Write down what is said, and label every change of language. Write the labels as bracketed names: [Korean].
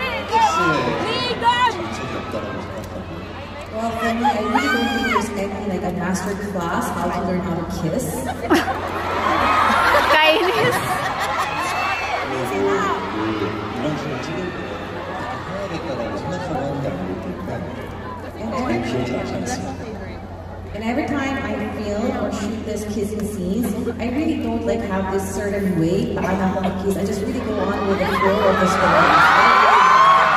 [Korean] 키스에 정책이 없다라고 생각하고 [English] Well, for me, I really don't think there's anything like a master class how to learn how to kiss. [Filipino] Kainis. [Korean] 그리고 이런 식으로 찍을 때 어떻게 해야겠다라고 생각하고 하는 게 아니기 때문에 많이 기억이 나지 않습니다. [English] And every time I film or shoot this kissing scenes, I really don't like have this certain way [Filipino] paano ako mag-kiss. [English] I just really go on with the flow of the story.